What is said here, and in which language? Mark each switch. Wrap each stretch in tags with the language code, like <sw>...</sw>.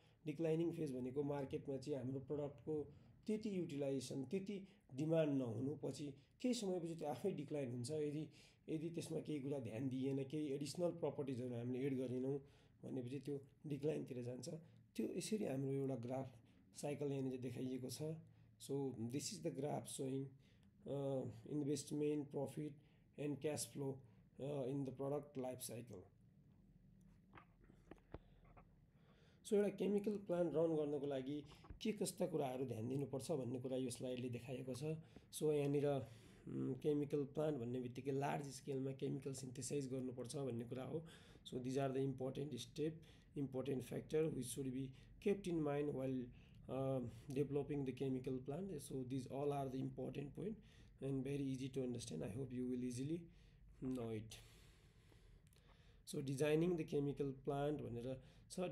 <ne>Declining phase भनेको मार्केटमा चाहिँ हाम्रो प्रडक्टको त्यति युटिलाइजेसन त्यति डिमान्ड नहुनु, पछि केही समयपछि त्यो आफै डिक्लाइन हुन्छ यदि त्यसमा केही कुरा ध्यान दिइएन, केही एडिसनल प्रपर्टिजहरू हामीले एड गरेनौँ भनेपछि त्यो डिक्लाइनतिर जान्छ। त्यो यसरी हाम्रो एउटा ग्राफ साइकल यहाँनिर देखाइएको छ।</ne> <en>So this is the graph showing investment, profit and cash flow in the product life cycle.</en> <ne>So एउटा केमिकल प्लान्ट रन गर्नको लागि के कस्ता कुराहरू ध्यान दिनुपर्छ भन्ने कुरा यो स्लाइडले देखाएको छ। सो यहाँनिर केमिकल प्लान्ट भन्ने बित्तिकै लार्ज स्केलमा केमिकल सिन्थेसाइज गर्नुपर्छ भन्ने कुरा हो।</ne> <en>So these are the important step, important factor which should be kept in mind while developing the chemical plant. So these all are the important point and very easy to understand. I hope you will easily know it. So designing the chemical plant</en> <ne>भनेर छ।</ne>